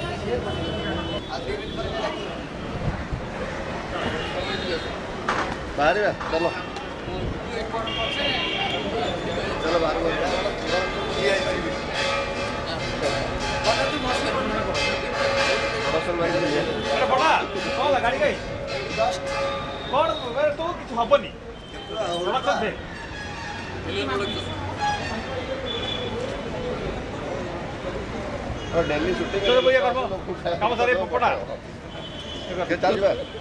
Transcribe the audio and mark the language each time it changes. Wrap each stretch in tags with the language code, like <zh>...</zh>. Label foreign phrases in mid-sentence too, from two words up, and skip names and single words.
<hi>बाहर चलो चलो बाहर</hi> <or>ଆରେ ବଡ଼ା କ'ଣ ହେଲା ଗାଡ଼ି କାଇଁ କ'ଣ ତୁ କିଛି ହବନି</or> <en>daily shooting</en> <or>କାମ ସାରି ପଡ଼ା</or> <hi>चलिए</hi>